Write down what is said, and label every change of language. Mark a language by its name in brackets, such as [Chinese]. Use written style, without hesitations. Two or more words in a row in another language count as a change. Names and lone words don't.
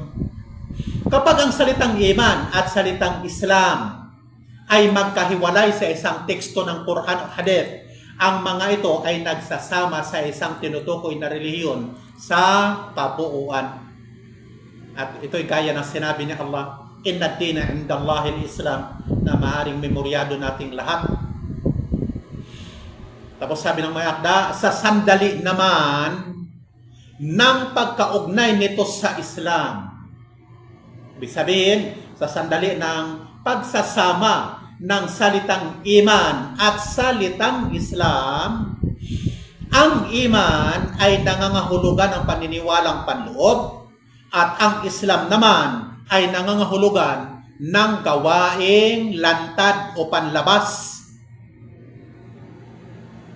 [Filipino] Kapag ang salitang iman at salitang Islam ay magkahiwalay sa isang teksto ng Quran o hadith, ang mga ito ay nagsasama sa isang tinutukoy na relihiyon sa kabuuan. At ito'y gaya ng sinabi ni Allah, [Arabic] إن الدين عند الله الإسلام, [Filipino] na maaaring memoryado nating lahat. Tapos sabi ng may akda, sa sandali naman ng pagkaugnay nito sa Islam. Ibig sabihin, sa sandali ng pagsasama ng salitang iman at salitang Islam, ang iman ay nangangahulugan ng paniniwalang panloob at ang Islam naman ay nangangahulugan ng gawaing lantad o panlabas.